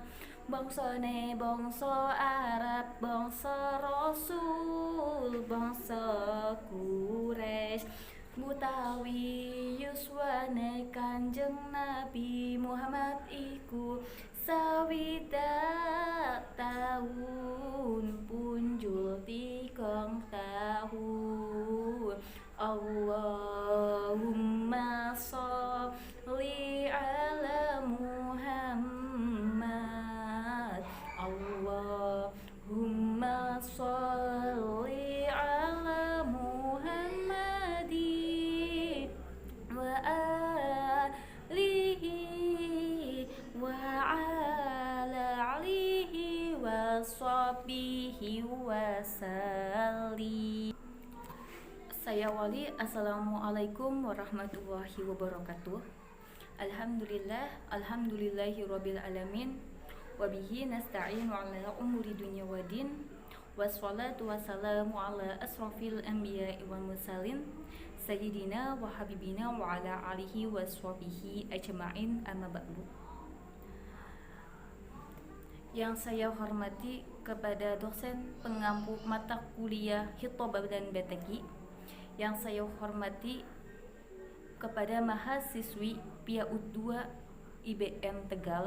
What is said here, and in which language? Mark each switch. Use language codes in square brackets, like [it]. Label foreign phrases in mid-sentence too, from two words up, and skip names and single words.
[jv] Bangsane bangsa Arab, bangsa Rasul, bangsa Quraisy, mutawi yuswane Kanjeng Nabi Muhammad iku sawidak tahun punjul 3 tahun. [ar] اللهم صل على محمد. اللهم صل على محمد وآله وعلى آله وصحبه وسلم. [id] Saya Wali. [ar] السلام عليكم ورحمة الله وبركاته. الحمد لله رب العالمين، وبه نستعين على أمور الدنيا والدين، والصلاة والسلام على أشرف الأنبياء والمرسلين، سيدنا وحبيبنا وعلى آله وصحبه أجمعين، أما بعد. [id] Yang saya hormati kepada dosen pengampu mata kuliah Khitabah dan Bataki, yang saya hormati kepada mahasiswi PIAUD 2 IBM Tegal.